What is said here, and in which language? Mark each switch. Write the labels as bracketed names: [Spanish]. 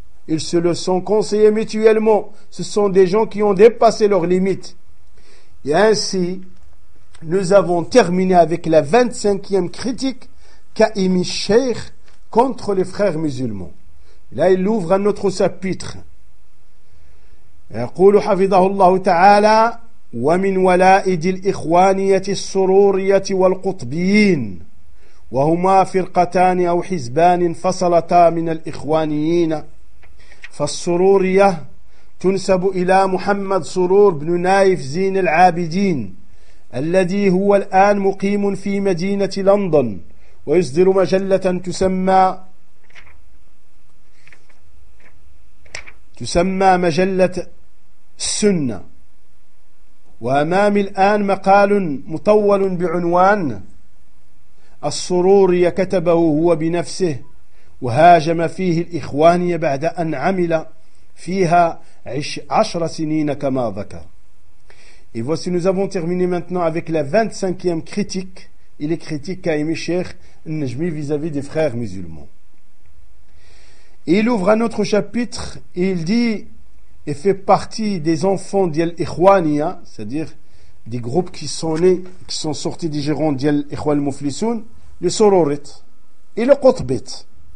[French] Ils se le sont conseillés mutuellement. Ce sont des gens qui ont dépassé leurs limites. Et ainsi, nous avons terminé avec la 25e critique qu'a émis Cheikh contre les frères musulmans. Là, il ouvre un autre chapitre. [Arabic] يقول حفظه الله تعالى ومن ولائد الإخوانية السرورية والقطبيين وهما فرقتان أو حزبان فصلتا من الإخوانيين. فالسرورية تنسب إلى محمد سرور بن نايف زين العابدين الذي هو الآن مقيم في مدينة لندن ويصدر مجلة تسمى مجلة السنة. وأمامي الآن مقال مطول بعنوان السرورية كتبه هو بنفسه وهاجم فيه الإخوانية بعد أن عمل فيها 10 سنين كما ذكر. [French] Et voici, nous avons terminé maintenant avec la 25e critique et les critiques qu'a émis Cheikh Najmi vis-à-vis des frères musulmans. Et il ouvre un autre chapitre et il dit et fait partie des enfants d'Yel Ikhwaniya, c'est-à-dire des groupes qui sont nés, qui sont sortis des gérants d'Yel Ikhwal Muflisoun, le Sororit et le Qutbit.